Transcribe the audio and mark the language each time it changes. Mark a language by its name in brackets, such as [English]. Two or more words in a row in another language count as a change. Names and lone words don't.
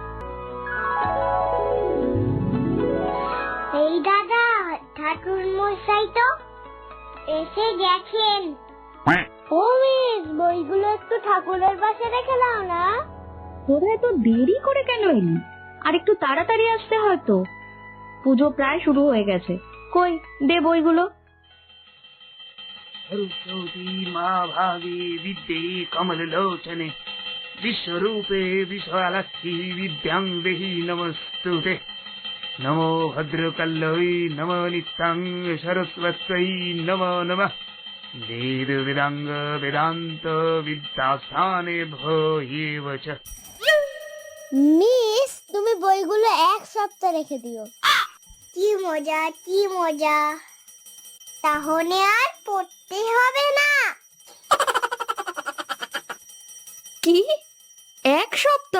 [Bangla] এই দাদা, ঠাকুর মশাই তো এসে গেছেন। ও মিস, বইগুলো একটু ঠাকুরের পাশে রেখে দাও না। তোরা এত দেরি করে কেন এলি? আর একটু তাড়াতাড়ি আসতে হয়তো, পুজো প্রায় শুরু হয়ে গেছে। কই, দে বইগুলো। [Sanskrit] सरस्वती माँ भागे विद्ये कमललोचने विश्वरूपे विशालाक्षी विद्यां देहि नमस्तुते। नमो भद्रकल्लवी नमो नित्यां सरस्वत्यै नमो नमः। वेद वेदांग वेदांत विद्यास्थाने भयेव च। [Bangla] মিস, তুমি বইগুলো এক সপ্তাহ রেখে দিও। কি মজা, কি মজা, তাহলে আর পড়তে হবে না। কি, এক সপ্তাহ?